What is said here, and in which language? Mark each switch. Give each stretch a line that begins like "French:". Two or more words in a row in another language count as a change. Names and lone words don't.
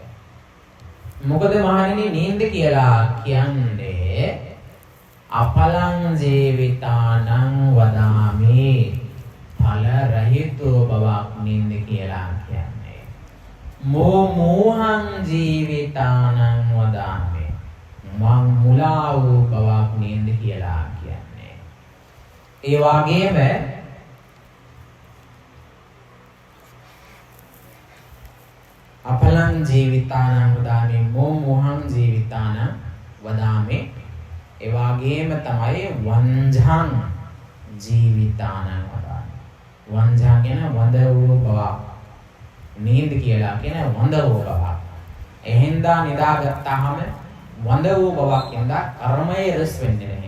Sinhala: මොකද මහණෙනි නිින්ද කියලා කියන්නේ
Pali: අපලං ජීවිතානං වදාමි
Sinhala: ඵල රහිතෝ බවක් නිින්ද කියලා කියන්නේ.
Pali: මෝහං ජීවිතානං වදාමි
Sinhala: මං මුලා වූ බවක් නිින්ද කියලා කියන්නේ. ඒ වගේම
Pali: අපලං ජීවිතානං වදාමි මෝහං ජීවිතානං වදාමි
Sinhala: ඒ වගේම තමයි
Pali: වංජං ජීවිතානං වදාමි.
Sinhala: වංජං කියන වඳ වූ බවක් නින්ද කියලා කියන වඳ වූ බවක්. එහෙන්දා නිදාගත්තාම වඳ වූ බවක් ඉඳලා කර්මයේ රස වෙන්නේ නැහැ.